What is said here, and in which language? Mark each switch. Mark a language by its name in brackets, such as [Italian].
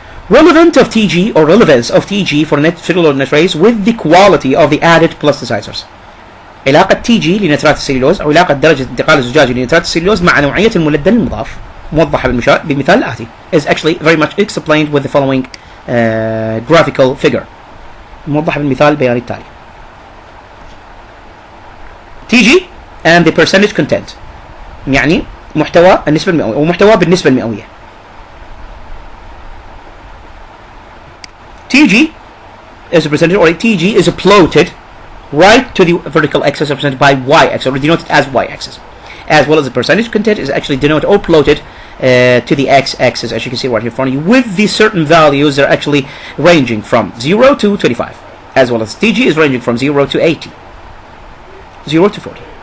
[English] Relevance of TG for nitrates with the quality of the added plasticizers. [Arabic] علاقة TG لنترات السليلوز أو علاقة درجة انتقال الزجاجي لنترات السليلوز مع نوعية الملدن المضاف موضحة بالمثال الآتي [English] is actually very much explained with the following graphical figure. [Arabic] موضحة بالمثال البياني التالي. [English] TG and the percentage content, [Arabic] يعني محتوى النسبة المئوية أو محتوى بالنسبة المئوية. [English] TG is a percentage, or TG is plotted right to the vertical axis represented by y-axis, or denoted as y-axis, as well as the percentage content is actually denoted or plotted to the x-axis, as you can see right here in front of you, with the certain values that are actually ranging from 0 to 25, as well as TG is ranging from 0 to 80, 0 to 40.